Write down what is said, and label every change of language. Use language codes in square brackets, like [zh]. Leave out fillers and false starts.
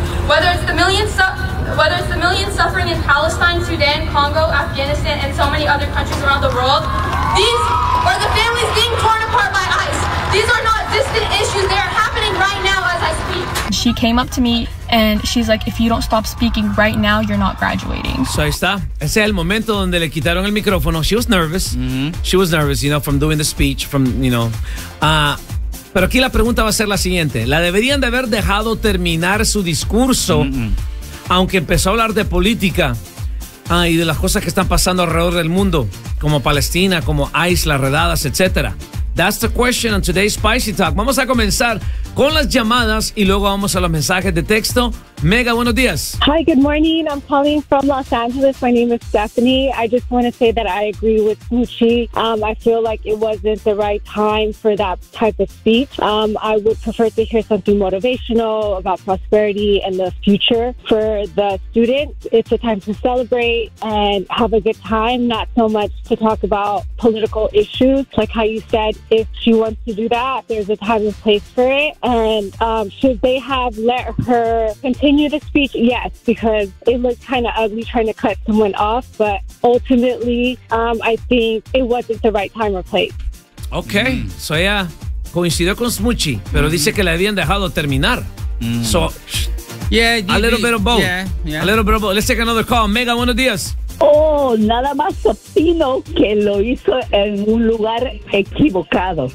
[en] Whether it's the millions suffering in Palestine, Sudan, Congo, Afghanistan, and so many other countries around the world, these are the families being torn apart by ICE. These are not distant issues. They are happening right now as I speak. She came up to me and she's like, if you don't stop speaking right now, you're not graduating. [es] So ahí está. Ese es el momento donde le quitaron el micrófono. [en] She was nervous. Mm-hmm. She was nervous, you know, from doing the speech, from, you know. [es] Pero aquí la pregunta va a ser la siguiente. ¿La deberían de haber dejado terminar su discurso? Mm-mm. Aunque empezó a hablar de política y de las cosas que están pasando alrededor del mundo, como Palestina, como ICE, las redadas, etc. [en] That's the question on today's Spicy Talk. [es] Vamos a comenzar con las llamadas y luego vamos a los mensajes de texto. Mega, buenos días. [en] Hi, good morning. I'm calling from Los Angeles. My name is Stephanie. I just want to say that I agree with Smoochie. I feel like it wasn't the right time for that type of speech. I would prefer to hear something motivational about prosperity and the future for the students. It's a time to celebrate and have a good time, not so much to talk about political issues. Like how you said, if she wants to do that, there's a time and place for it. And should they have let her continue the speech? Yes, because it looked kind of ugly trying to cut someone off. But ultimately, I think it wasn't the right time or place. Okay. Mm-hmm. [es] So ella coincidió con Smoochie, pero dice que le habían dejado terminar. Mm-hmm. So, yeah, [en] a little bit of both. Yeah, yeah. A little bit of both. Let's take another call. [es] Mega, buenos días. Oh, nada más opino que lo hizo en un lugar equivocado.